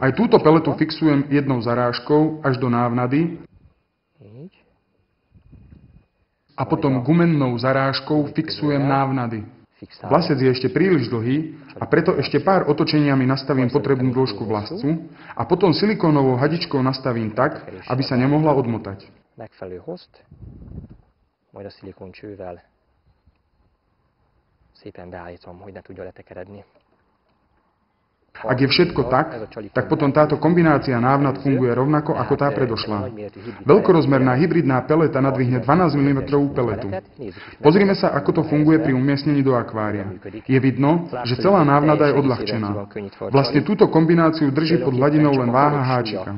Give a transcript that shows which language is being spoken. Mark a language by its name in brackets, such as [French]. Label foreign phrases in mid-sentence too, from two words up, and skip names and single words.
[Slovak] Aj túto peletu fixujem jednou zarážkou až do návnady a potom gumennou zarážkou fixujem návnady. Vlasec je ešte príliš dlhý a preto ešte pár otočeniami nastavím potrebnú dĺžku vlascu a potom silikónovou hadičkou nastavím tak, aby sa nemohla odmotať. [Hungarian] Megfelelő hozt, majd a szilikoncsővel szépen beállítom, hogy ne tudja letekeredni. [Slovak] Ak je všetko tak potom táto kombinácia návnad funguje rovnako ako tá predošlá. Veľkorozmerná hybridná peleta nadvihne 12 mm peletu. Pozrime sa, ako to funguje pri umiestnení do akvária. Je vidno, že celá návnada je odľahčená. Vlastne túto kombináciu drží pod hladinou len váha háčika.